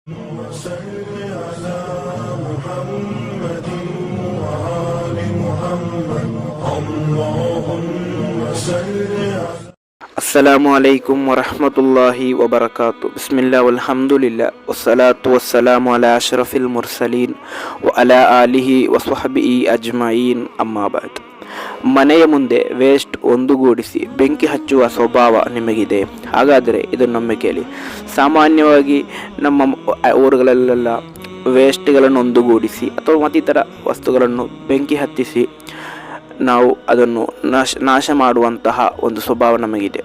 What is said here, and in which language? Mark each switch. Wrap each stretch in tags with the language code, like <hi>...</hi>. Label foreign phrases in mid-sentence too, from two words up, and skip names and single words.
<ar>وصل على محمد وآل محمد اللهم صل على السلام عليكم ورحمة الله وبركاته. بسم الله والحمد لله والصلاة والسلام على أشرف المرسلين وعلى آله وصحبه أجمعين أما بعد.</ar> <kn>ಮನೆಯ ಮುಂದೆ ವೇಸ್ಟ್ ಒಂದುಗೂಡಿಸಿ ಬೆಂಕಿ ಹಚ್ಚುವ ಸ್ವಭಾವ ನಿಮಗಿದೆ. ಹಾಗಾದರೆ ಇದನ್ನೊಮ್ಮೆ ಕೇಳಿ. ಸಾಮಾನ್ಯವಾಗಿ ನಮ್ಮ ಊರುಗಳಲ್ಲೆಲ್ಲ ವೇಸ್ಟ್ಗಳನ್ನು ಒಂದುಗೂಡಿಸಿ ಅಥವಾ ಮತ್ತಿತರ ವಸ್ತುಗಳನ್ನು ಬೆಂಕಿ ಹತ್ತಿಸಿ ನಾವು ಅದನ್ನು ನಾಶ ಮಾಡುವಂತಹ ಒಂದು ಸ್ವಭಾವ ನಮಗಿದೆ.</kn>